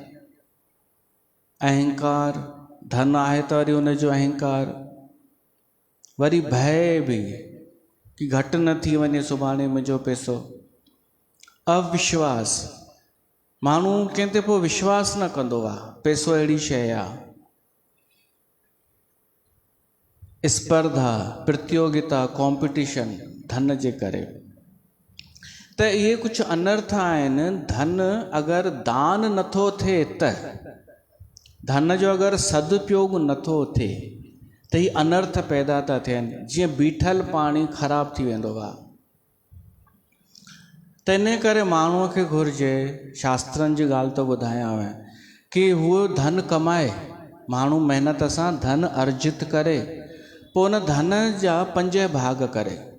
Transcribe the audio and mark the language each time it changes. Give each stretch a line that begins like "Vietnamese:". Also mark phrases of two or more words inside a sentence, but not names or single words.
Sindhi: अहंकार, धन आहे त वरी हुनजो अहंकार। वरी भय बि कि घटि न थी वञे सुभाणे मुंहिंजो पैसो। अविश्वास, माण्हू कंहिं ते पोइ विश्वास न कंदो आहे, पैसो अहिड़ी शइ आहे। स्पर्धा, प्रतियोगिता, कॉम्पिटिशन, धन जे करे। त इहे कुझु अनर्थ आहिनि। धन अगरि दान नथो थिए त, धन जो अगरि सदुपयोग नथो थिए त ही अनर्थ पैदा था थियनि। जीअं बीठल पाणी ख़राब थी वेंदो आहे। त इन करे माण्हूअ खे घुरिजे, शास्त्रनि जी ॻाल्हि थो ॿुधायांव, कि हूअ धन कमाए, माण्हू महिनत सां धन अर्जित करे, पोइ उन धन जा 5 भाग करे।